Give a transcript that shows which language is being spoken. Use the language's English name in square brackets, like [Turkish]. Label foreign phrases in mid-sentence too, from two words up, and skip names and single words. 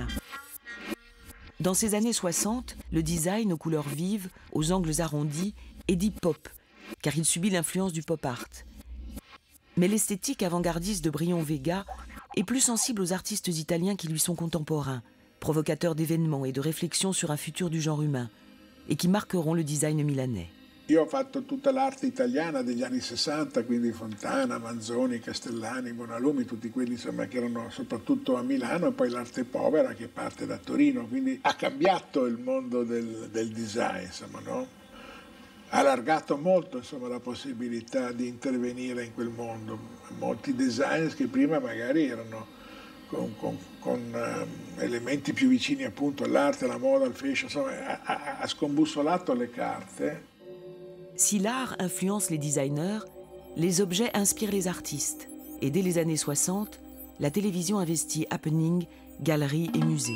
[French] Dans ces années 60, le design aux couleurs vives, aux angles arrondis, est dit pop, car il subit l'influence du pop art. Mais l'esthétique avant-gardiste de Brion Vega est plus sensible aux artistes italiens qui lui sont contemporains, provocateurs d'événements et de réflexions sur un futur du genre humain, et qui marqueront le design milanais. [Italian] Io ho fatto tutta l'arte italiana degli anni 60, quindi Fontana, Manzoni, Castellani, Bonalumi, tutti quelli insomma, che erano soprattutto a Milano, e poi l'arte povera che parte da Torino, quindi ha cambiato il mondo del design, insomma, no? Ha allargato molto insomma, la possibilità di intervenire in quel mondo. Molti designers che prima magari erano con elementi più vicini appunto all'arte, alla moda, al fashion, insomma, ha scombussolato le carte. [French] Si l'art influence les designers, les objets inspirent les artistes. Et dès les années 60, la télévision investit happening, galeries et musées.